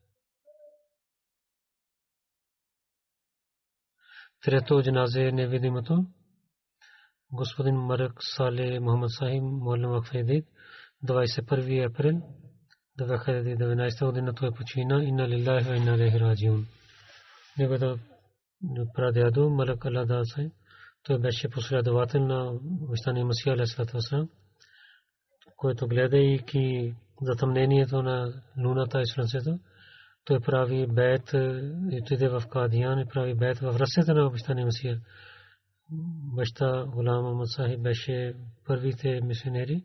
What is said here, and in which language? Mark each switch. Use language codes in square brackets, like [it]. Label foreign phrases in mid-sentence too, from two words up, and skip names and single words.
[bg] Трето джаназе е невидимото. Господин Марак Сале Мохамед Сахиб, Молем Вакфедид, 21 април 2019 година той почина. [ar] إنا لله وإنا إليه راجعون. [bg] Неговото прадядо Малак Аллада Сахиб, той беше последовател на обещания Масия [ar] عليه الصلاة والسلام, [bg] който гледайки затъмнението на луната и слънцето, той прави бейт и отиде в Кадиян и прави бейт в ръцете на обещания Масия. Баща Гулам Ахмад Сахиб беше първите мисионери.